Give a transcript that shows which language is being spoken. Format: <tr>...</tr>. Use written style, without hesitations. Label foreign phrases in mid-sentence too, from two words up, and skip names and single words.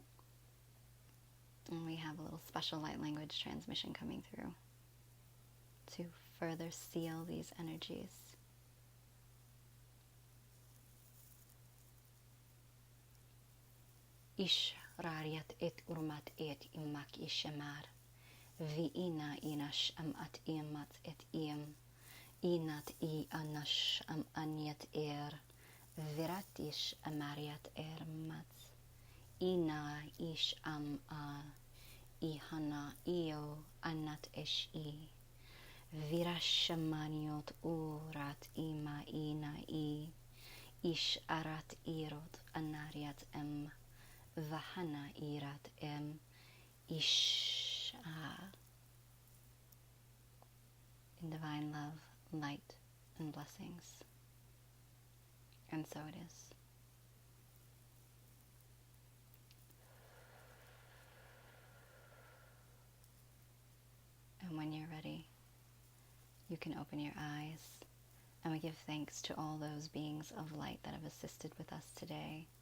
<en>And we have a little special light language transmission coming through to further seal these energies. Ish rariat et urmat et imak ishamar. Viina inash am at iamat et iam. Inat I anash am anyat Viratish amariat mats. Ina ish am ihana io anat ish Virashamaniot urat ima ina ish arat irot anariat vahana irat ish in divine love, light, and blessings. And so it is. And when you're ready, you can open your eyes, and we give thanks to all those beings of light that have assisted with us today.</en>